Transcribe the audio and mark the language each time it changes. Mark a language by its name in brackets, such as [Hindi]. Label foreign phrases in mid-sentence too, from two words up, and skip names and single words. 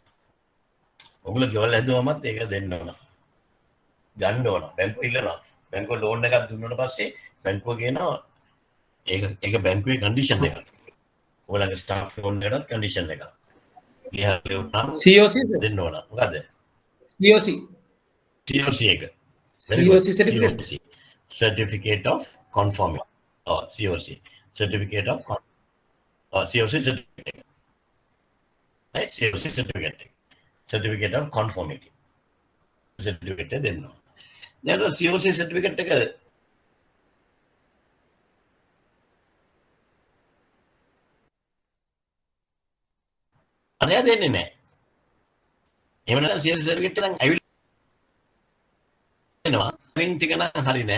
[Sinhala] ඔගොල්ලෝ ගෙවල් හැදුවමත් ඒක දෙන්න ඕන. ගන්න ඕන. බැංකුව ඉල්ලනවා. බැංකුව ලෝන් එකක් දුන්නාට පස්සේ බැංකුව කියනවා ඒක බැංකුවේ කන්ඩිෂන් එකක්. ඔයගොල්ලන්ගේ [English] staff loan [Sinhala] එකටත් කන්ඩිෂන් එකක්. COC දෙන්න ඕන. මොකද්ද? COC එක. [English] COC certificate. Certificate of conformity. COC. Certificate of COC certificate. Right? COC certificate. Certificate of conformity. [Sinhala] Certificate දෙන්න ඕන. දැන් [English] COC certificate [Sinhala] එක අරයා දෙන්නේ නැහැ. එහෙම නැත්නම් [English] COC certificate [Sinhala] එකෙන් ඇවිල්ලා රින් ටික නම් හරි නෑ.